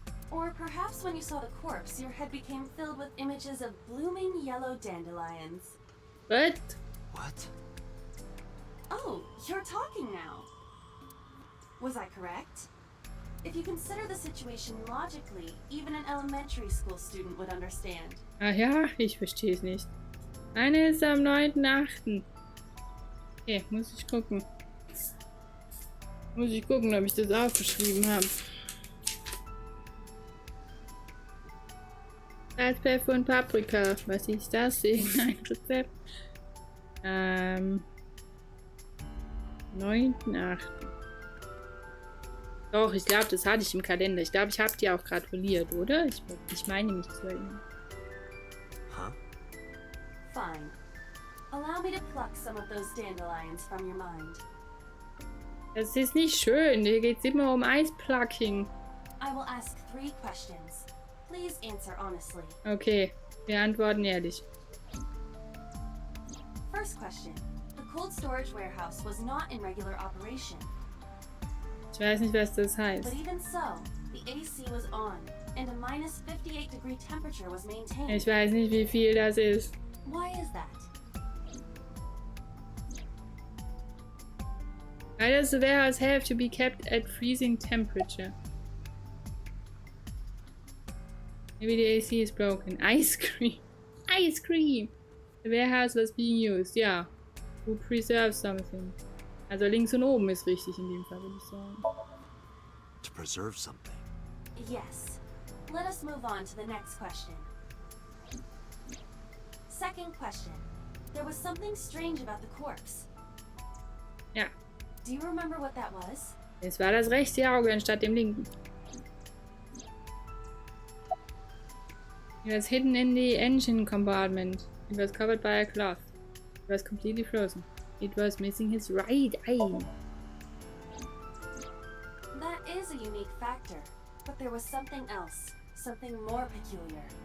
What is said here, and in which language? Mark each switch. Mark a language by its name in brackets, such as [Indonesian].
[English] Or perhaps when you saw the corpse, your head became filled with images of blooming yellow dandelions. What? What? Oh, you're talking now. Was I correct? If you consider the situation logically, even an elementary school student would understand. [German] Ach ja, ich verstehe es nicht. Eine ist am 9.8. Okay, muss ich gucken. Muss ich gucken, ob ich das aufgeschrieben habe. Salzpfeffer und Paprika. Was ist das? Ein Rezept. 9.8. Doch, ich glaube, das hatte ich im Kalender. Ich glaube, ich habe dir auch gratuliert, oder? Ich meine mich zu erinnern. Huh? [English] Fine. Allow me to pluck some of those dandelions from your mind. [German] Das ist nicht schön. Hier geht es immer um Eisplucking. [English] I will ask 3 questions. Please answer honestly. [German] Okay, wir antworten ehrlich. [English] First question. The cold storage warehouse was not in regular operation. [German] Ich weiß nicht, was das [English] But [German] heißt. [English] even so, the AC was on, and a minus 58-degree temperature was maintained. [German] Ich weiß nicht, wie viel das ist. [English] Why is that? Why does the warehouse have to be kept at freezing temperature? Maybe the AC is broken. Ice cream. Ice cream. The warehouse was being used. Ja. To preserve something. [German] Also links und oben ist richtig in dem Fall, würde ich sagen. [English] To preserve something. Yes. Let us move on to the next question. Second question. There was something strange about the corpse. [German] Ja. [English] Do you remember what that was? [German] Es war das rechte Auge anstatt dem linken. [English] It was hidden in the engine compartment. It was covered by a cloth. It was completely frozen. It was missing his right eye. That is a unique factor, but there was something else, something more peculiar.